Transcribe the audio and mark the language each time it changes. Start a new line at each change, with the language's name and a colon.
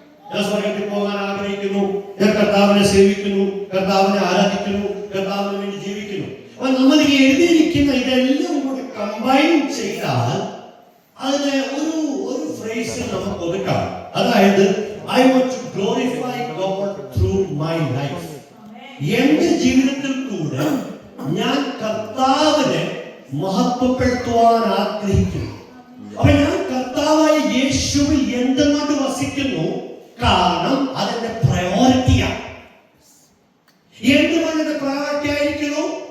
Malayalam: ഞാൻ സ്വർഗ്ഗത്തിൽ പോകാൻ ആഗ്രഹിക്കുന്നു, ഞാൻ കർത്താവിനെ സേവിക്കുന്നു, കർത്താവിനെ ആരാധിക്കുന്നു, കർത്താവിന് വേണ്ടി ജീവിക്കുന്നു. അപ്പൊ നമ്മൾ ഈ എഴുതിയിരിക്കുന്ന ഇതെല്ലാം കൂടി കമ്പൈൻ ചെയ്താൽ അതിനെ ഒരു ഫ്രേസിൽ നമുക്ക് ഒതുക്കാം. അതായത്,
English: I want to glorify God through my life.
Malayalam: എന്റെ ജീവിതത്തിൽ കൂടെ ഞാൻ കർത്താവിനെ മഹത്വപ്പെടുത്തുവാൻ ആഗ്രഹിക്കുന്നു. അപ്പൊ ഞാൻ കർത്താവായ യേശുവിൽ എന്തുകൊണ്ട് വസിക്കുന്നു? കാരണം അതെന്റെ പ്രയോറിറ്റിയാണ്. എന്തുകൊണ്ട് എന്റെ പ്രയോറിറ്റി ആയിരിക്കുന്നു?